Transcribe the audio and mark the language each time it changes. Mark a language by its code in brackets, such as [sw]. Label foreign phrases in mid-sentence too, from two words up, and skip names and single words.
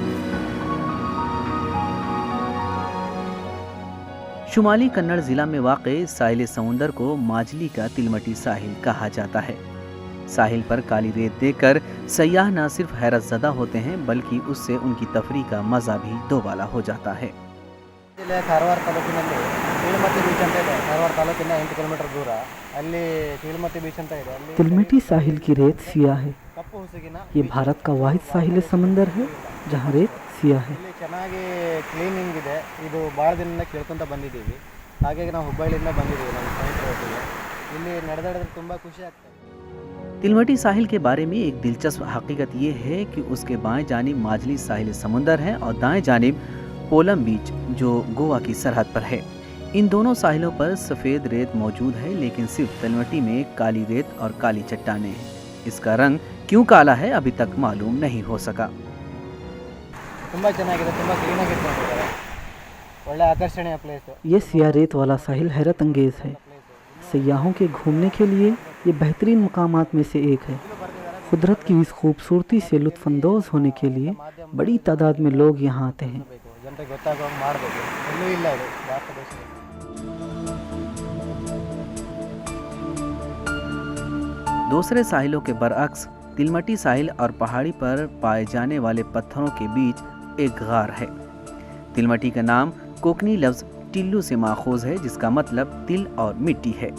[ur] شمالی کنڑ ضلع میں واقع ساحل سمندر کو ماجلی کا تلمٹی ساحل کہا جاتا ہے. ساحل پر کالی ریت دیکھ کر سیاح نہ صرف حیرت زدہ ہوتے ہیں بلکہ اس سے ان کی تفریح کا مزہ بھی دوبالا ہو جاتا ہے. [kn] ಕಾರವಾರ ತಾಲೂಕಿನಲ್ಲಿ ತಿಲ್ಮತಿ ಬೀಚ್ ಅಂತ ಇದೆ। ಕಾರವಾರ ತಾಲೂಕಿಂದ 8 ಕಿಲೋಮೀಟರ್ ದೂರ ಅಲ್ಲಿ ತಿಲ್ಮತಿ ಬೀಚ್ ಅಂತ ಇದೆ। ಅಲ್ಲಿ [ur] تلمٹی ساحل کی ریت سیاہ ہے. [kn] ಕಪ್ಪು ಹುಸುಗಿನ [ur] یہ بھارت کا واحد ساحل سمندر ہے جہاں ریت سیاہ ہے. [kn] ಇಲ್ಲಿ ಚೆನ್ನಾಗಿ ಕ್ಲೀನಿಂಗ್ ಇದೆ। ಇದು ಭಾಳ ದಿನದಿಂದ ಕೇಳ್ಕೊಂತ ಬಂದಿದ್ದೀವಿ। ಹಾಗಾಗಿ ನಾವು ಹುಬ್ಬಳ್ಳಿಯಿಂದ ಬಂದಿದ್ದೀವಿ ನಮ್ಮ ಸ್ನೇಹಿತರ ಜೊತೆಗೆ। ಇಲ್ಲಿ ನಡೆದಾಡಿದ್ರೆ ತುಂಬ ಖುಷಿ ಆಗ್ತದೆ। [ur] تلمٹی ساحل کے بارے میں ایک دلچسپ حقیقت یہ ہے کہ اس کے بائیں جانب ماجلی ساحل سمندر ہے اور دائیں جانب پولم بیچ جو گوا کی سرحد پر ہے. ان دونوں ساحلوں پر سفید ریت موجود ہے، لیکن صرف تلمٹی میں کالی ریت اور کالی چٹانیں ہیں. اس کا رنگ کیوں کالا ہے ابھی تک معلوم نہیں ہو سکا. [kn] ತುಂಬ ಚೆನ್ನಾಗಿದೆ, ತುಂಬ ಕ್ಲೀನಾಗಿ ಇಟ್ಕೊಂಡಿದ್ದಾರೆ। ಒಳ್ಳೆ ಆಕರ್ಷಣೀಯ ಪ್ಲೇಸ್। [ur] یہ سیاہ ریت والا ساحل حیرت انگیز ہے۔ سیاحوں کے گھومنے کے لیے یہ بہترین مقامات میں سے ایک ہے. قدرت کی اس خوبصورتی سے لطف اندوز ہونے کے لیے بڑی تعداد میں لوگ یہاں آتے ہیں. [kn] ಜನರಿಗೆ ಗೊತ್ತಾಗೋ ಹಾಗೆ ಮಾಡಬೇಕು। ಎಲ್ಲೂ ಇಲ್ಲ ಇದು ಭಾರತ ದೇಶದಲ್ಲಿ। [ur] دوسرے ساحلوں کے برعکس تلمٹی ساحل اور پہاڑی پر پائے جانے والے پتھروں کے بیچ ایک غار ہے. تلمٹی کا نام کونکنی لفظ ٹلو سے ماخوذ ہے جس کا مطلب تل اور مٹی ہے.